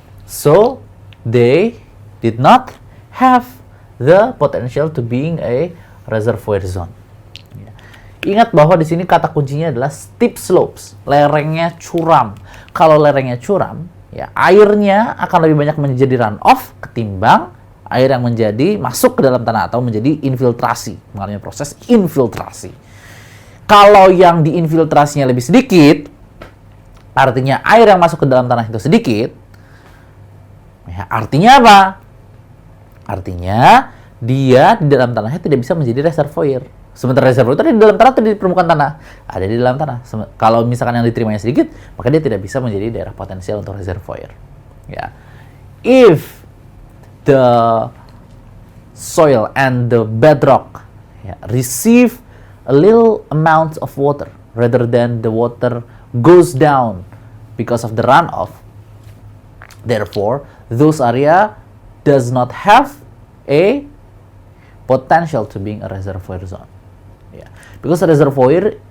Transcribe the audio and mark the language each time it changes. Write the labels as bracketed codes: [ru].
[en] So they did not have the potential to being a reservoir zone. [id] Ingat bahwa di sini kata kuncinya adalah [en] steep slopes, [id] lerengnya curam. Kalau lerengnya curam, ya airnya akan lebih banyak menjadi runoff ketimbang air yang menjadi masuk ke dalam tanah atau menjadi infiltrasi, mengalami proses infiltrasi. Kalau yang diinfiltrasinya lebih sedikit, artinya air yang masuk ke dalam tanah itu sedikit. Ya, artinya apa? Artinya dia di dalam tanahnya tidak bisa menjadi reservoir. Sementara reservoir itu ada di dalam tanah atau di permukaan tanah? Ada di dalam tanah. Kalau misalkan yang diterimanya sedikit, maka dia tidak bisa menjadi daerah potensial untuk reservoir. Ya. [en] If the soil and the bedrock receive a little amount of water rather than the water goes down because of the runoff, therefore those area does not have a potential to being a reservoir zone. Yeah. Because reservoir